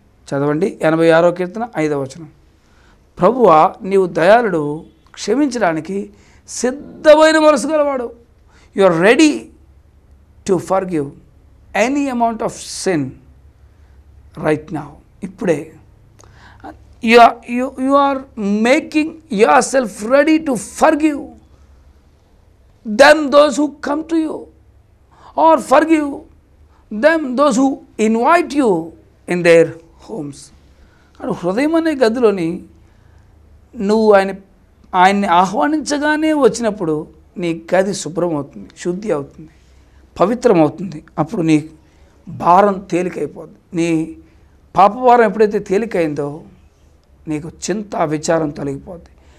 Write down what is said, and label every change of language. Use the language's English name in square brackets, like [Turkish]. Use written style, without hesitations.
[Telugu] చదవండి 86వ కీర్తన 5వ వచనం. ప్రభువా నీవు దయాళుడు, క్షమించడానికి సిద్ధమైన మనసు గలవాడు. [English] You are ready to forgive any amount of sin right now. [Telugu] ఇప్పుడే [English] you are making yourself ready to forgive them those who come to you, or forgive them those who invite you in their homes. [Telugu] అటు హృదయం అనే గదిలోని నువ్వు ఆయన్ని ఆహ్వానించగానే వచ్చినప్పుడు నీ గది శుభ్రం అవుతుంది, శుద్ధి అవుతుంది, పవిత్రం అవుతుంది. అప్పుడు నీ భారం తేలికైపోద్ది. నీ పాపభారం ఎప్పుడైతే తేలికైందో నీకు చింత, విచారం తొలగిపోద్ది.